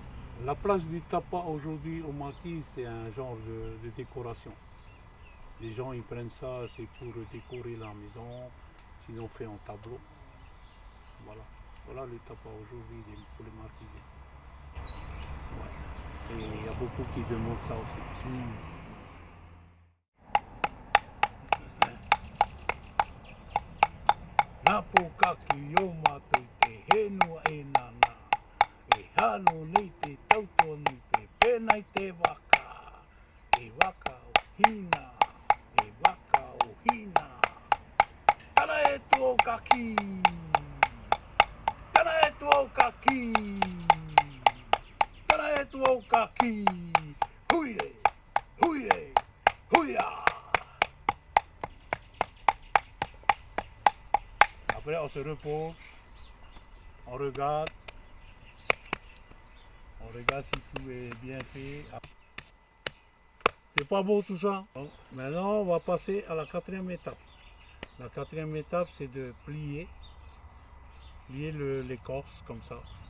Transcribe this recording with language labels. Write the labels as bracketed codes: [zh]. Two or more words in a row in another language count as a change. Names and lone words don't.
[fr] La place du tapas aujourd'hui aux Marquises, c'est un genre de décoration. Les gens ils prennent ça, c'est pour décorer la maison, sinon fait en tableau. Voilà. Voilà le tapas aujourd'hui pour les Marquisiens. Ouais. Et il y a beaucoup qui demandent ça aussi. [mrq] Napoka kiyoma te henua e nana. E hano nei te tautonu pe pena I te waka. E waka o hina. E waka o hina. Tana e tuo kaki. Tana e tuo kaki. Tana e tuo kaki. Huye. Huye. Huya. [fr] Après on se repose. On regarde si tout est bien fait. C'est pas beau tout ça. Bon, maintenant, on va passer à la quatrième étape. La quatrième étape, c'est de plier l'écorce comme ça.